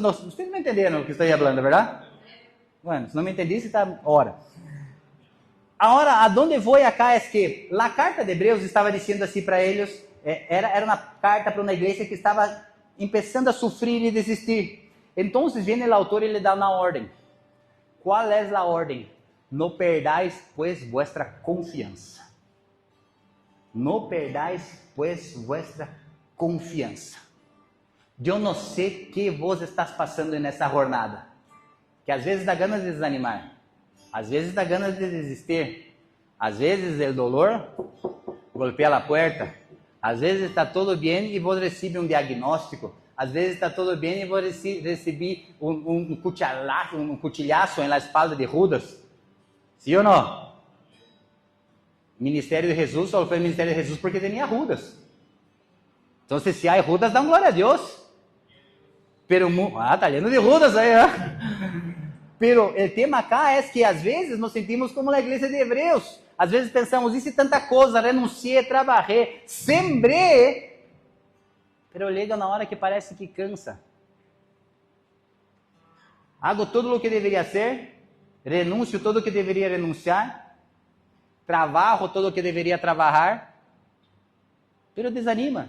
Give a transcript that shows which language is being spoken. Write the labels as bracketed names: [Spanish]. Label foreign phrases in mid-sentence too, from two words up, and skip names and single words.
[Portuguese] Vocês não entenderam o que estou falando, verdade? Bueno, se não me entendiste, está hora. Agora, aonde vou acá é que a carta de Hebreus estava dizendo assim para eles, era uma carta para uma igreja que estava começando a sofrer e desistir. Então, vem o autor e lhe dá uma ordem. Qual é a ordem? [Spanish] No perdais, pues, vuestra confiança. No perdais, pues, vuestra confiança. [Portuguese] Eu não sei o que vos estás passando nessa jornada, que às vezes dá ganas de desanimar, às vezes dá ganas de desistir, às vezes o [Spanish] dolor golpea [Portuguese] a porta, às vezes está tudo bem e vos recebe um diagnóstico, às vezes está tudo bem e vos recebe um cuchilhaço na espalda de Judas, sim ou não? Ministério de Jesus só foi Ministério de Jesus porque tinha Judas. Então, se há Judas, dá glória a Deus. Pero, está lendo de Judas aí, Pero o tema acá é que às vezes nos sentimos como na igreja de Hebreus. Às vezes pensamos, hice tanta coisa, renunciei, trabalhei, sembrei. Pero chega na hora que parece que cansa. Hago tudo o que deveria ser, renuncio todo o que deveria renunciar, trabalho todo o que deveria trabalhar, pero desanima.